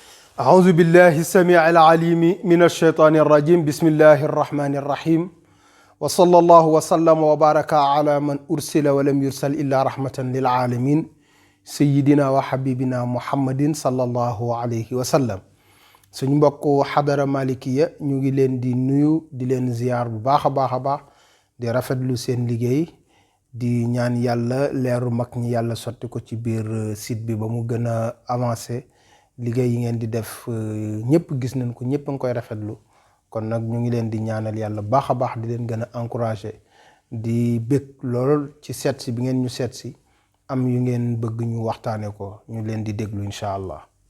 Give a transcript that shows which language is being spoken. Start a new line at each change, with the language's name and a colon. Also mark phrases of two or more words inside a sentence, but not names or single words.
Arabic: أعوذ بالله السميع العليم من الشيطان الرجيم بسم الله الرحمن الرحيم وصلى الله وسلم وبارك على من أرسل ولم يرسل إلا رحمة للعالمين سيدنا وحبيبنا محمد صلى الله عليه وسلم
Wolof: suñu mbokk xadara malikiya ñu ngi leen di nuyu di leen ziyaar bu baax a baax di rafetlu seen liggéey di ñaan yàlla leeru mag ñi yàlla sotti ko ci biir site bi ba mu gën a avancé liggéey yi ngeen di def ñëpp gis nañ ko ñëpp a ngi koy rafetlu kon nag ñu ngi leen di ñaanal yàlla baax a baax di leen gën a encouragé di bëgg lool ci seet si bi ngeen ñu seet si am yu ngeen bëgg ñu waxtaane ko ñu leen di déglu
Arabic: إن شاء الله.